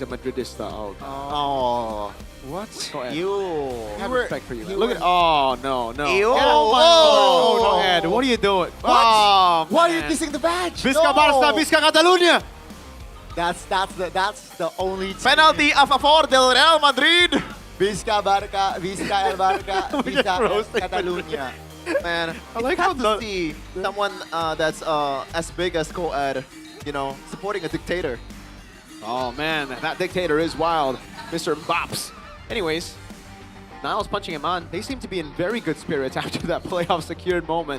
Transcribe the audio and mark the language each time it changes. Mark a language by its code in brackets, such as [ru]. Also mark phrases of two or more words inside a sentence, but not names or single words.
[en] He's a Madridista. Oh, Oh. What? Ed. You. I have respect for you. Man. Look at. Oh, no. Ew. Oh, my God. No, Ed. What are you doing? What? Oh, Why are you man. kissing the badge? [ca] Visca Barça, Visca Catalunya! [en] That's the only [es] Penalty a favor del Real Madrid. [ca] Visca Barca, Visca El Barca, Visca El Catalunya. [en] Man, I like how to see someone that's as big as Coed, you know, supporting a dictator. Oh man, that dictator is wild, Mr. Bops. Anyways, Niles punching him on. They seem to be in very good spirits after that playoff secured moment.